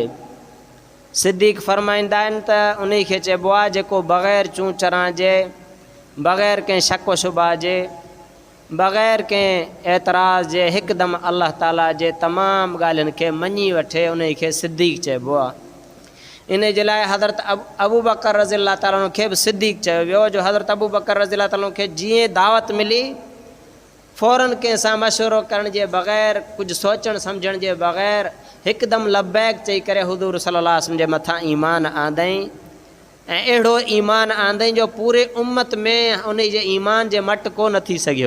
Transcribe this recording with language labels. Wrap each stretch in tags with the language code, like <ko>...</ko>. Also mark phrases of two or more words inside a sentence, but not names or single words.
<sd>सिद्दीक़ फरमाईंदा आहिनि त उन खे चइबो आहे जेको बग़ैर चूं चरां जे, बग़ैर कंहिं शक शुबा जे, बग़ैर कंहिं एतराज़ जे हिकदमि अल्लाह ताला जे तमामु ॻाल्हियुनि खे मञी वठे, उन खे सिद्दीक़ चइबो आहे। इन जे लाइ हज़रत अबू बकर</sd> <ar>رضي الله تعالى عنه</ar> <sd>खे बि सिद्दीक़ चयो वियो जो हज़रत अबू बकर</sd> <ar>رضي الله تعالى</ar> <sd>खे जीअं दावत मिली फ़ौरन कंहिंसां मशवरो करण जे बग़ैर, कुझु सोचण सम्झण जे बग़ैर हिकदमि लब्बैक चई करे हुज़ूर</sd> <ar>صلى الله عليه وسلم</ar> <sd>जे मथां ईमान आंदई ऐं अहिड़ो ईमान आंदई जो पूरे उम्मत में उन जे ईमान जे मट को न थी सघियो।</sd>